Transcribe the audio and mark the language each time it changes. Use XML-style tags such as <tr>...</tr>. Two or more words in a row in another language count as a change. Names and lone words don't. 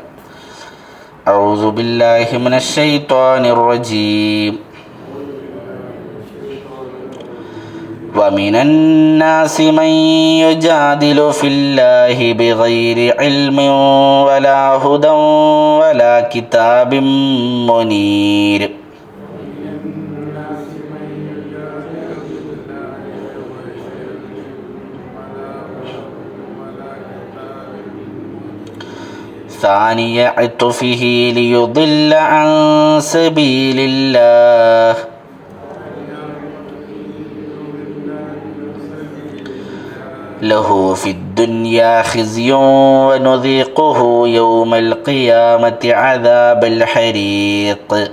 <ar>أعوذ بالله من الشيطان الرجيم. ومن الناس من يجادل في الله بغير علم ولا هدى ولا كتاب منير. ثاني عطفه ليضل عن سبيل الله له في الدنيا خزي ونذيقه يوم القيامة عذاب الحريق.</ar>